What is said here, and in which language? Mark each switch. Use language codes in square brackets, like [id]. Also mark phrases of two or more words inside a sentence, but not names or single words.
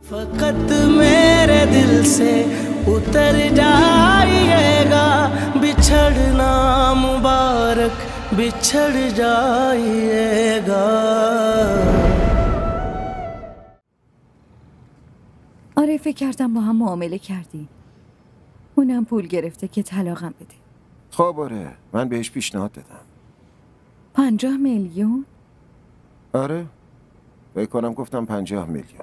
[hi] फकत मेरे दिल से उतर जाइएगा, बिछड़ना मुबारक बिछड़ जाइएगा. [fa] آره فکر کردم با هم معامله کردی. اونم پول گرفته که طلاقم بده. خب آره من بهش پیشنهاد دادم. 50 میلیون؟ آره فکر کنم گفتم 50 میلیون.